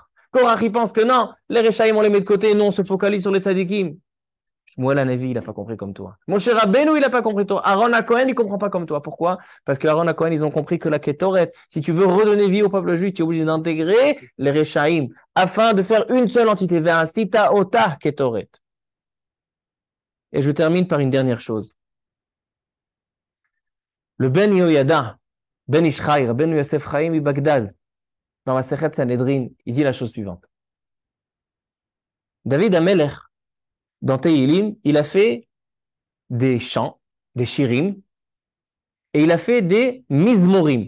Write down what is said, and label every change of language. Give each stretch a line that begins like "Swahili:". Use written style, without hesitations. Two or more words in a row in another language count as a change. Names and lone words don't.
French: Korach, il pense que non, les Rechaim, on les met de côté, non, on se focalise sur les tzadikim. Shmuel Hanavi, il n'a pas compris comme toi. Moshe Rabbeinu, il n'a pas compris toi. Aaron HaKohen, il ne comprend pas comme toi. Pourquoi? Parce que Aaron HaKohen, ils ont compris que la Ketoret, si tu veux redonner vie au peuple juif, tu es obligé d'intégrer les Rechaim afin de faire une seule entité.
Hebrew: ועשית אותה קטורת.
French: Et je termine par une dernière chose. Le Ben Yoyada, Ben Ishchai, Ben Yosef Chaim i Bagdad, dans la Sechet Sanhedrin, il dit la chose suivante. David Amelech, dans Tehilim, il a fait des chants, des shirim, et il a fait des mizmorim.